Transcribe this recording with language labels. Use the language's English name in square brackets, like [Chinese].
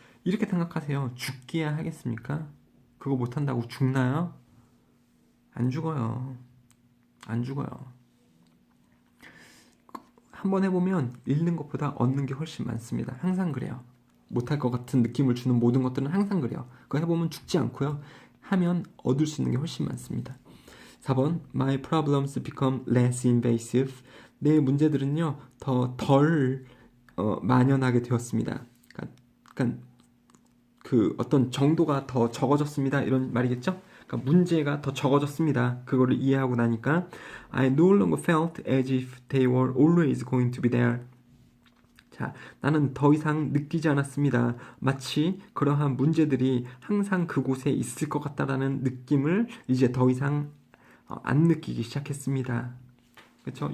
[Korean] 이렇게 생각하세요. 죽기야 하겠습니까? 그거 못한다고 죽나요? 안 죽어요. 안 죽어요. 한번 해보면 잃는 것보다 얻는 게 훨씬 많습니다. 항상 그래요. 못할 것 같은 느낌을 주는 모든 것들은 항상 그래요. 그거 해보면 죽지 않고요. 하면 얻을 수 있는 게 훨씬 많습니다. [English] 4번 My problems become less invasive. [Korean] 내 문제들은요 더 덜 만연하게 되었습니다. 그러니까 그 어떤 정도가 더 적어졌습니다. 이런 말이겠죠? 그러니까 문제가 더 적어졌습니다. 그거를 이해하고 나니까 [English] I no longer felt as if they were always going to be there. [Korean] 자, 나는 더 이상 느끼지 않았습니다. 마치 그러한 문제들이 항상 그곳에 있을 것 같다라는 느낌을 이제 더 이상 안 느끼기 시작했습니다. 그렇죠?